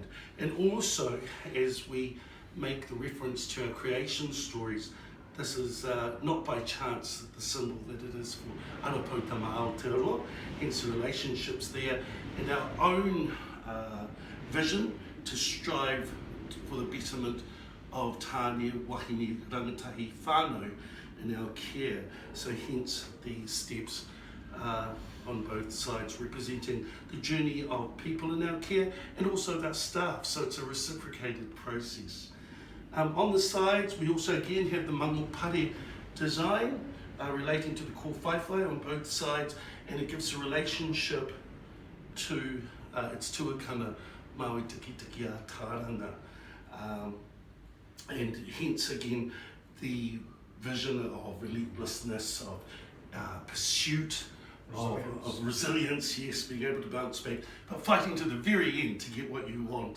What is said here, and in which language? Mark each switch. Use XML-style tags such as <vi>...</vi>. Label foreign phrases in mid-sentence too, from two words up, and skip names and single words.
<en>And also, as we make the reference to our creation stories, this is not by chance the symbol that it is for Arapotama Aotearoa, hence the relationships there, and our own vision to strive for the betterment of</en> <mi>tāne wahine rangatahi whānau</mi> <en>in our care. So hence the steps on both sides representing the journey of people in our care and also of our staff, so it's a reciprocated process. On the sides we also again have the mangopare design relating to the kōwhaiwhai on both sides, and it gives a relationship to its tuakana Maui Tiki a Taranga, and hence again the vision of relentlessness, of pursuit, of resilience, yes, being able to bounce back, but fighting to the very end to get what you want.</en>